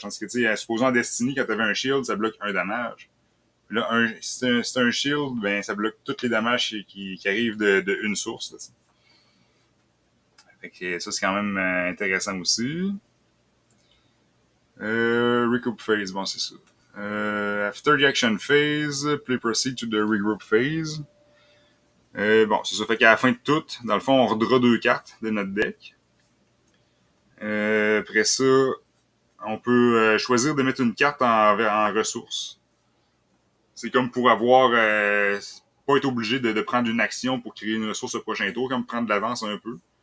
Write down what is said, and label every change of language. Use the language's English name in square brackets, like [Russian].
[French] Tandis que, tu sais, supposons en Destiny, quand t'avais un shield, ça bloque un dommage. Là, si c'est un shield, ben, ça bloque tous les dommages qui arrivent de une source. Là, fait que ça, c'est quand même intéressant aussi. Recoup phase, bon, c'est ça. [English] After the action phase, play proceed to the regroup phase. [French] Bon, c'est ça. Fait qu'à la fin de tout, dans le fond, on redra 2 cartes de notre deck. Après ça, on peut choisir de mettre une carte en ressources. C'est comme pour avoir... pas être obligé de prendre une action pour créer une ressource au prochain tour, comme prendre de l'avance un peu.